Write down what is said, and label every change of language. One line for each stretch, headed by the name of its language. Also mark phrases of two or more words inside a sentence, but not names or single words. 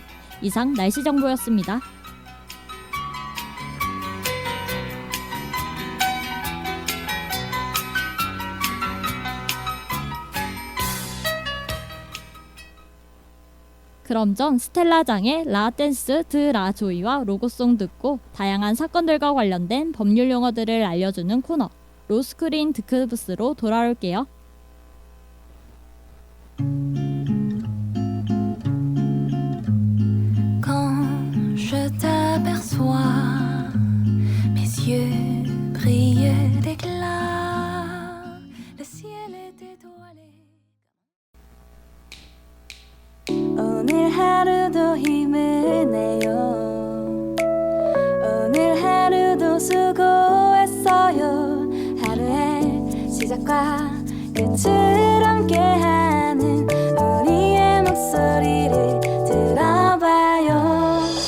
Korean: 이상 날씨 정보였습니다. 그럼 전 스텔라장의 라댄스 드라 조이와 로고송 듣고 다양한 사건들과 관련된 법률 용어들을 알려주는 코너 로스크린 드크브스로 돌아올게요.
French: Quand je t'aperçois, mes yeux brillent d'éclat, le ciel est étoilé.
Korean: 오늘 하루도 힘을 내요. 오늘 하루도 수고했어요. 하루의 시작과 끝을 함께하는 우리의 목소리를 들어봐요.